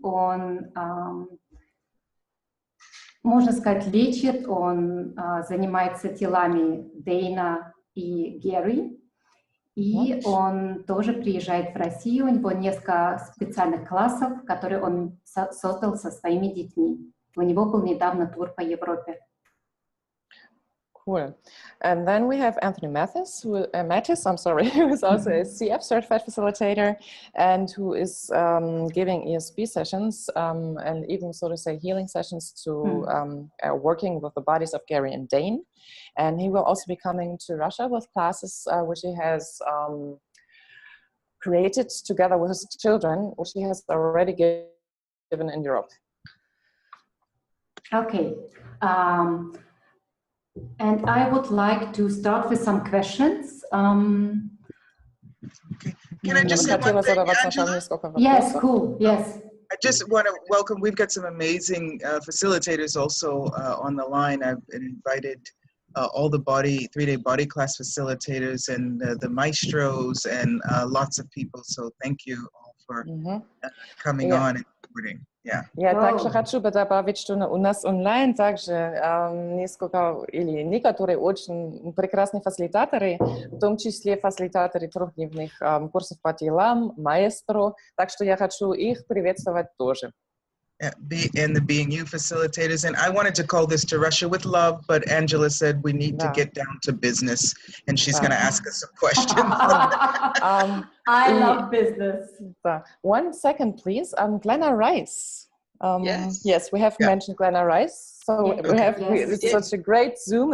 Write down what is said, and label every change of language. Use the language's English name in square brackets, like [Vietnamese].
[Russian] Он, можно сказать, лечит, он занимается телами Дэйна и Гэри. И он тоже приезжает в Россию. У него несколько специальных классов, которые он создал со своими детьми. У него был недавно тур по Европе. [English] Cool. And then we have Anthony Mattis, who is also a CF certified facilitator and who is giving ESP sessions and even, so to say, healing sessions to working with the bodies of Gary and Dane. And he will also be coming to Russia with classes which he has created together with his children, which he has already given in Europe. Okay. And I would like to start with some questions. Okay. Can I just say one thing, Angela? Yes, cool, yes. I just want to welcome, we've got some amazing facilitators also on the line. I've invited all the 3-day body class facilitators and the maestros and lots of people. So thank you all for coming on and supporting. Yeah. [Russian] Я также хочу добавить, что у нас онлайн также некоторые очень прекрасные фасилитаторы, в том числе фасилитаторы трехдневных курсов по делам, маэстро, так что я хочу их приветствовать тоже. [English] And the Being You facilitators. And I wanted to call this To Russia with Love, but Angela said we need to get down to business, and she's going to ask us some questions. I love business. 1 second, please. Glenna Rice. Yes, we have mentioned Glenna Rice. So it's such a great Zoom.